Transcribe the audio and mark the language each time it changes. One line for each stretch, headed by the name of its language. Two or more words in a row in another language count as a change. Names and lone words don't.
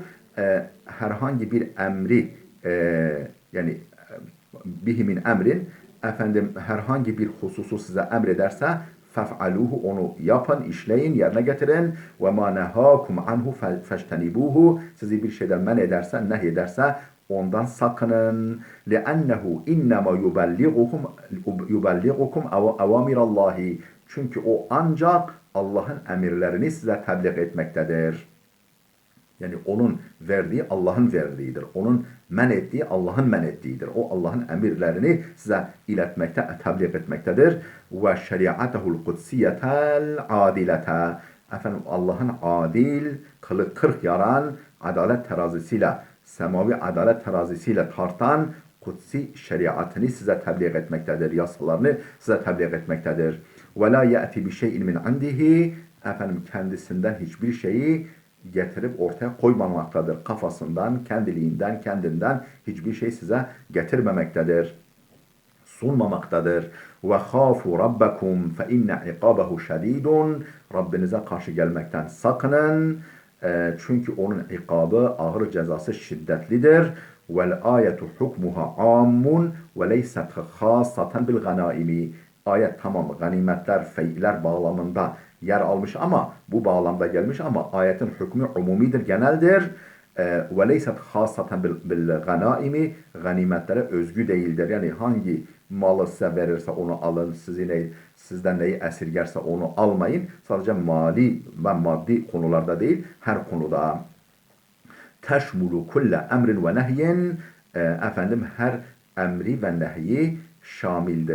Turkish: Herhangi bir emri, yani
Arabic: به من أمر,
Turkish: herhangi bir hususu size emrederse fef'aluhu, onu yapın, işleyin, yerine getirin.
Arabic: وما نهاكم عنه فاجتنبوه.
Turkish: Sizi bir şeyden men ederse, nehyederse ondan sakının.
Arabic: لِأَنَّهُ اِنَّمَا يُبَلِّغُكُمْ اَوَامِرَ اللّٰهِ.
Turkish: Çünkü o ancak Allah'ın emirlerini size tebliğ etmektedir. Yani onun verdiği Allah'ın verdiğidir. Onun men ettiği Allah'ın men ettiğidir. O Allah'ın emirlerini size iletmekte, tebliğ etmektedir.
Arabic: وشريعته القدسية العادلة.
Turkish: Allah'ın adil, kılı kırk yaran adalet terazisiyle semavi adalet terazisiyle tartan kutsi şeriatını size tebliğ etmektedir. Yasalarını size tebliğ etmektedir.
Arabic: وَلَا يَأْتِ بِشَيْءٍ مِنْ عِنْدِهِ
Turkish: Efendim kendisinden hiçbir şeyi getirip ortaya koymamaktadır. Kafasından, kendiliğinden, kendinden hiçbir şey size getirmemektedir. Sunmamaktadır.
Arabic: وَخَافُوا رَبَّكُمْ فَاِنَّ عِقَابَهُ شَد۪يدٌ
Turkish: Rabbinize karşı gelmekten sakının. Çünkü onun ikabı, ağır cezası şiddetlidir.
Arabic: وَالْآيَةُ حُكْمُهَا عَامٌ وَلَيْسَتْ خَاصَّةً بِالْغَنَائِمِ
Turkish: Ayet tamam ganimetler, feyler bağlamında yer almış ama bu bağlamda gelmiş ama ayetin hükmü umumidir, geneldir.
Arabic: وَلَيْسَتْ خَاصَّةً بِالْغَنَائِمِ
Turkish: Ganimetlere özgü değildir. Yani hangi malı size verirse onu alın, sizden neyi esirgerse onu almayın. Sadece mali ve maddi konularda değil, her konuda.
Arabic: تشمل كل أمر ونهي
Turkish: efendim her emri ve nehyi şamildir.